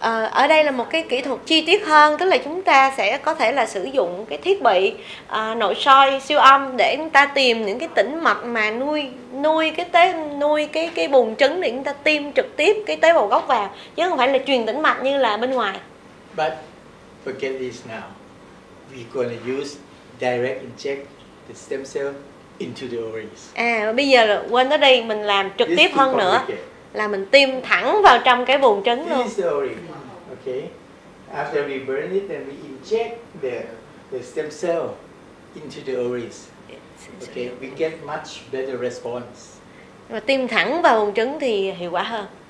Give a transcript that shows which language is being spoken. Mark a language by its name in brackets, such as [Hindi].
[Vietnamese] Ở đây là một cái kỹ thuật chi tiết hơn, tức là chúng ta sẽ có thể là sử dụng cái thiết bị nội soi siêu âm để chúng ta tìm những cái tĩnh mạch mà nuôi cái buồng trứng để chúng ta tiêm trực tiếp cái tế bào gốc vào, chứ không phải là truyền tĩnh mạch như là bên ngoài. [English] But forget this now. We're going to use direct inject the stem cell into the ovaries. [Vietnamese] Bây giờ là quên nó đi, mình làm trực tiếp hơn nữa, là mình tiêm thẳng vào trong cái buồng trứng luôn. [English] Okay. After we burn it, then we inject the stem cell into the ovaries. Okay, we get much better response. [Vietnamese] Và tiêm thẳng vào buồng trứng thì hiệu quả hơn.